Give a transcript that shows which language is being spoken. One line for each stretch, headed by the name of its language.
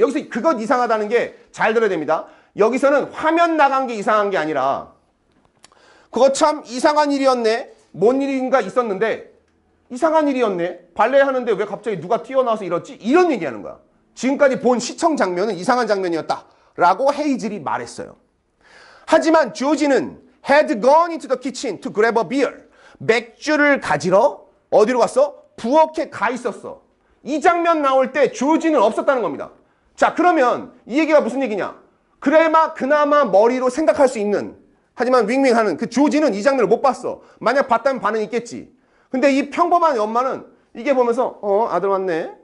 Korean: 여기서 그것 이상하다는 게 잘 들어야 됩니다. 여기서는 화면 나간 게 이상한 게 아니라 그거 참 이상한 일이었네. 뭔 일인가 있었는데 이상한 일이었네. 발레 하는데 왜 갑자기 누가 튀어나와서 이렇지? 이런 얘기하는 거야. 지금까지 본 시청 장면은 이상한 장면이었다. 라고 헤이즐이 말했어요. 하지만 조지는
English: had gone into the kitchen to grab a beer.
Korean: 맥주를 가지러 어디로 갔어? 부엌에 가 있었어. 이 장면 나올 때 조지는 없었다는 겁니다. 자, 그러면 이 얘기가 무슨 얘기냐? 그나마 머리로 생각할 수 있는 하지만 윙윙하는 그 조지는 이 장면을 못 봤어. 만약 봤다면 반응이 있겠지. 근데 이 평범한 엄마는 이게 보면서 아들 왔네.